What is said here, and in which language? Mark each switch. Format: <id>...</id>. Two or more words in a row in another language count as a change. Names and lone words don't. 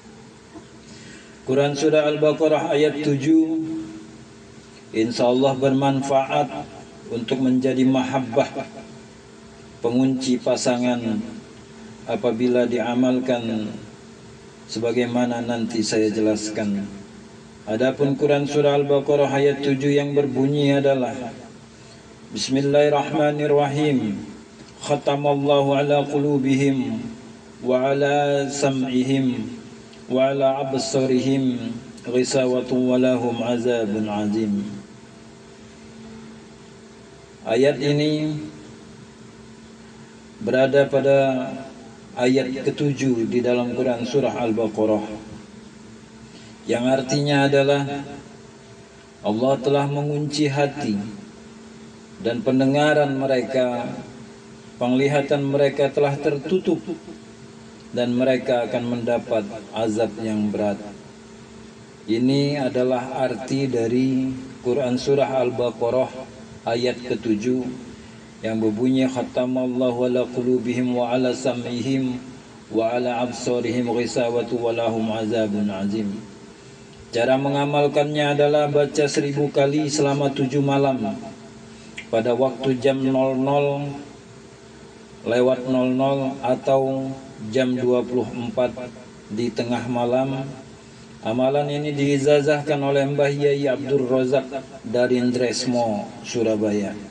<id>Quran Surah Al-Baqarah ayat 7</id> <ar>إن شاء الله</ar> <id>bermanfaat untuk menjadi mahabbah, pengunci pasangan apabila diamalkan sebagaimana nanti saya jelaskan. Adapun Quran Surah Al-Baqarah ayat 7 yang berbunyi adalah Bismillahirrahmanirrahim.</id> <ar>ختم الله على قلوبهم وعلى سمعهم وعلى أبصارهم غشاوة ولهم عذاب عظيم.</ar> <id>Ayat ini berada pada ayat ke-7 di dalam Quran Surah Al-Baqarah, yang artinya adalah Allah telah mengunci hati dan pendengaran mereka, penglihatan mereka telah tertutup dan mereka akan mendapat azab yang berat. Ini adalah arti dari Quran Surah Al-Baqarah ayat ke-7 yang berbunyi</id> <ar>ختم الله على قلوبهم وعلى سمعهم وعلى أبصارهم غشاوة ولهم عذاب عظيم.</ar> <id>Cara mengamalkannya adalah baca 1000 kali selama 7 malam pada waktu jam 00:00 atau jam 24 di tengah malam. Amalan ini diizazahkan oleh Mbah Yai Abdul Razak dari Ndresmo, Surabaya.</id>